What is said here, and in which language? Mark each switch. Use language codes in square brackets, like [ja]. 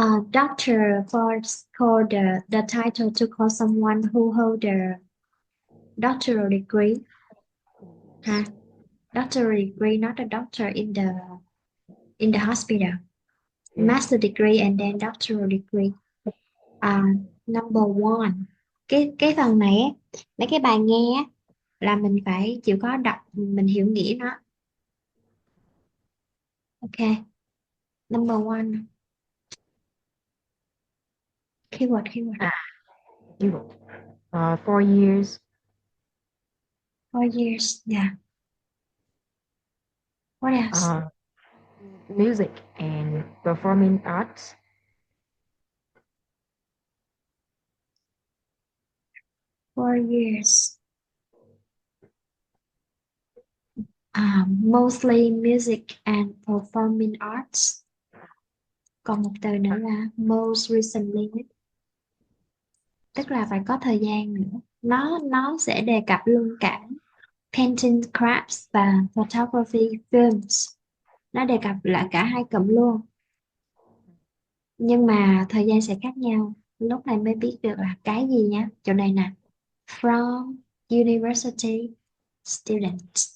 [en] Doctor Ford called the title to call someone who holds a doctoral degree. Doctoral degree, not a doctor in the hospital. Master degree and then doctoral degree. Number one. [vi] Cái phần này á, mấy cái bài nghe á, là mình phải chịu khó đọc, mình hiểu nghĩa nó. [en] Ok. Number one. Keyword. Keyword. 4 years. 4 years. Yeah. What else? Music and performing arts. 4 years. Mostly music and performing arts. [vi] Còn một từ nữa là [en] most recently. [vi] Tức là phải có thời gian nữa. Nó sẽ đề cập luôn cả [en] painting, crafts [vi] và [en] photography, films. [vi] Nó đề cập lại cả hai cụm luôn. Nhưng mà thời gian sẽ khác nhau. Lúc này mới biết được là cái gì nhá. Chỗ này nè. [en] From university student.